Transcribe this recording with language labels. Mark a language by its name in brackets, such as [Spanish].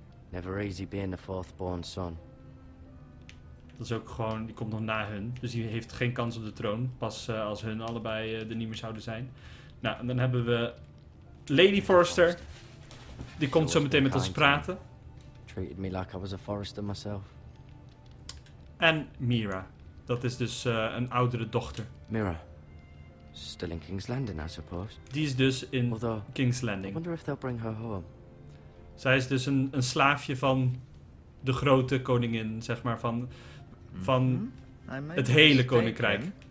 [English] Never easy being the fourth born son. [Dutch] Dat is ook gewoon, die komt nog na hun. Dus die heeft geen kans op de troon. Pas als hun allebei er niet meer zouden zijn. Nou, en dan hebben we Lady Forrester. Die komt zo meteen met ons praten. [English] Treated me like I was a Forrester myself. [Dutch] En Mira. Dat is dus een oudere dochter. Mira. [English] Still in King's Landing, I suppose. [Dutch] Die is dus in King's Landing. [English] I wonder if they'll bring her home. [Dutch] Zij is dus een slaafje van de grote koningin, zeg maar, van het hele koninkrijk.